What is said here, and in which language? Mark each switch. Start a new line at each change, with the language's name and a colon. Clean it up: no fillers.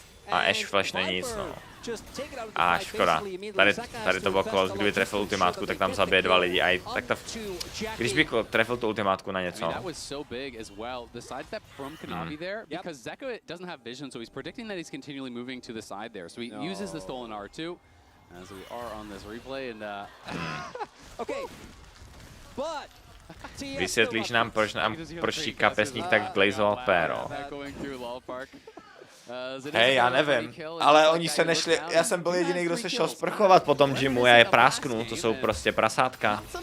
Czech: A Ash Flash není nic, no. A škoda. Tady to bylo close, kdyby trefil ultimátku, tak tam zabije 2 lidi. A tak to, když by trefil tu ultimátku na něco.
English: That was so big as well. The side step from Kanavi there, because Zeka doesn't have vision, so he's predicting that he's continually moving to the side there. So he uses the stolen R2, as we are on this replay, and okay, but
Czech: vysvětlíš nám, proč ti kapesník tak glazoval péro. Hej, já nevím, ale oni se nešli, já jsem byl jediný, kdo se šel sprchovat po tom gymu, já je prásknu, to jsou prostě prasátka.